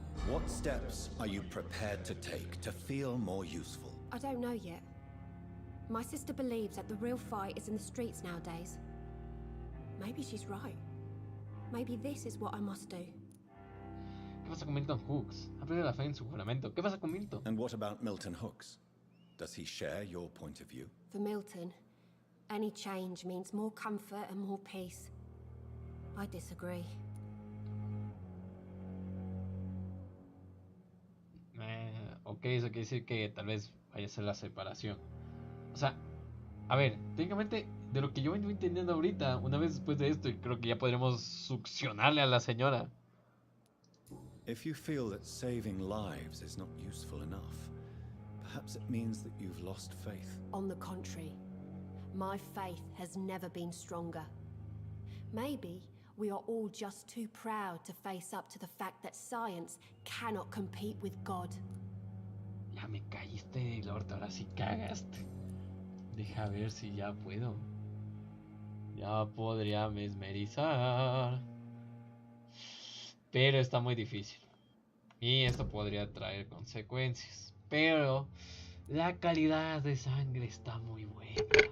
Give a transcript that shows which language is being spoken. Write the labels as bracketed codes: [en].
[en] What steps are you prepared to take to feel more useful? I don't know yet. My sister believes that the real fight is in the streets nowadays. Maybe she's right. Maybe this is what I must do. [es] ¿Qué pasa con Milton Hooks? Ha perdido la fe en su juramento. ¿Qué pasa con Milton? [en] And what about Milton Hooks? Does he share your point of view? For Milton, any change means more comfort and more peace. I disagree. [es] Ok, eso quiere decir que tal vez vaya a ser la separación. O sea, a ver, técnicamente, de lo que yo vengo entendiendo ahorita, una vez después de esto, creo que ya podremos succionarle a la señora. [en] If you feel that saving lives is not useful enough, perhaps it means that you've lost faith. On the contrary, my faith has never been stronger. Maybe we are all just too proud to face up to the fact that science cannot compete with God. [es] Ya me caíste del orto, ahora sí cagaste. Deja ver si ya puedo. Ya podría mesmerizar. Pero está muy difícil. Y esto podría traer consecuencias. Pero la calidad de sangre está muy buena.